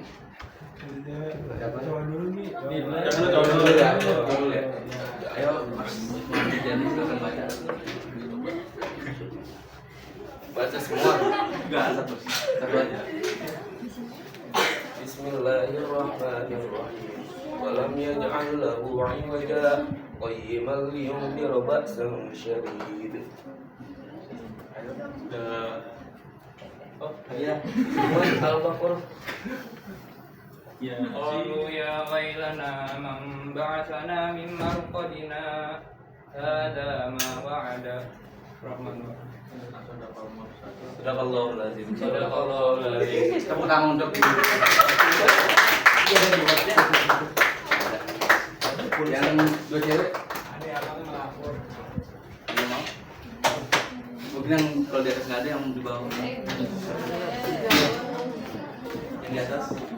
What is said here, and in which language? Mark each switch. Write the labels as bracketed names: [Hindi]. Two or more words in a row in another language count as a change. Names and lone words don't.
[Indonesian] Coba dulu nih. Jangan Coba dulu ya. Dulu ya. Ayo, Mas. Jadi silakan baca. Baca semua. Enggak, satu. Satu aja. [Arabic] بسم الله الرحمن الرحيم. ولم يجعل له عوجا قيما لينذر بأسا شديد. [Indonesian] Oh, iya. Al-Baqarah. Ya. [Arabic] قالوا يا ويلنا من بعثنا من مرقدنا هذا ما وعد الرحمن صدق الله العظيم. صدق الله العظيم. [Indonesian] Tepuk tangan untuk yang dua cewek. Ada mau? Mungkin yang kalau di atas nggak ada, yang di bawah. Yang di atas.